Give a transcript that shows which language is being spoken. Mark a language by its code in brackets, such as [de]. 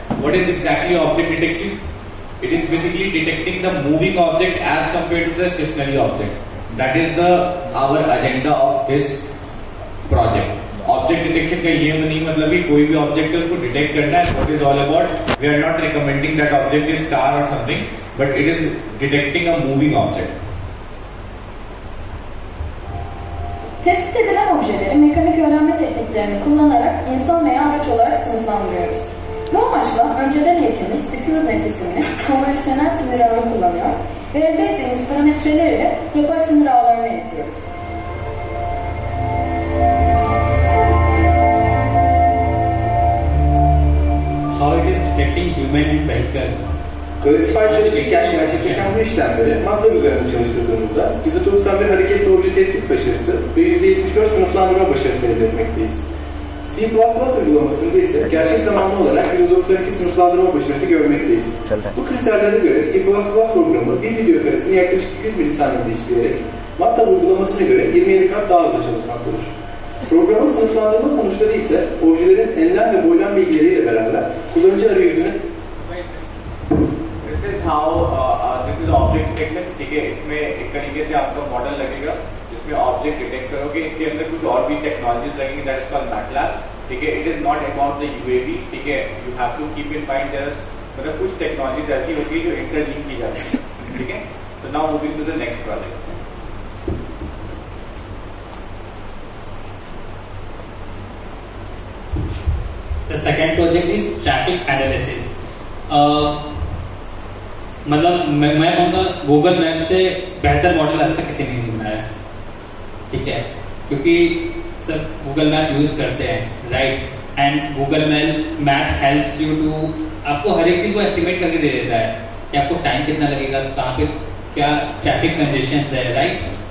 [en] What is exactly object detection? It is basically detecting the moving object as compared to the stationary object. That is our agenda of this project. [hi] Object detection का ये नहीं मतलब कि कोई भी object है उसको detect करना है. [en] What is all about? We are not recommending that object is car or something, but it is detecting a moving object. [tr] Tespit edilen objeleri mekanik öğrenme tekniklerini kullanarak insan veya araç olarak sınıflandırıyoruz. Bu amaçla önceden eğitilmiş SQUSNet isimli konvolüsyonel sinir ağını kullanıyor ve elde ettiğimiz parametreler ile yapay sinir ağlarını eğitiyoruz. [en] How it is detecting human and vehicle? [tr] Classifier çalışırken gerçekleşen bu işlemleri MATLAB üzerinde çalıştırdığımızda %91 hareketli obje tespit başarısı ve %74 sınıflandırma başarısı elde etmekteyiz. C++ uygulamasında ise gerçek zamanlı olarak %92 sınıflandırma başarısı görmekteyiz. Bu kriterlere göre C++ programı bir video karesini yaklaşık 200 milisaniyede işleyerek MATLAB uygulamasına göre 27 kat daha hızlı çalışmaktadır. Programın sınıflandırma sonuçları ise objelerin enlem ve boylam bilgileriyle beraber kullanıcı arayüzünü [en] This is how this is object detection. [hi] ठीक है, इसमें एक तरीके से आपका model लगेगा जिसमें object detect करोगे. इसके अंदर कुछ और भी टेक्नोलॉजीज लगेंगी. [en] That is called MATLAB. ठीक है, it is not about the UAV. [hi] ठीक है, [en] you have to keep in mind there [hi] मतलब कुछ टेक्नोलॉजीज ऐसी होती है जो इंटरलिंक की जाती है. [en] ठीक है, तो now moving to the next project. The second project is traffic analysis. [hi] मतलब मैं कहूँगा गूगल मैप से बेहतर मॉडल ऐसा किसी ने नहीं बनाया. ठीक है, क्योंकि सब गूगल मैप यूज करते हैं, right? [en] and Google map helps you to [hi] आपको हर एक चीज को एस्टिमेट करके दे देता है कि आपको टाइम कितना लगेगा, कहाँ पे क्या ट्रैफिक कंजेशन है, राइट?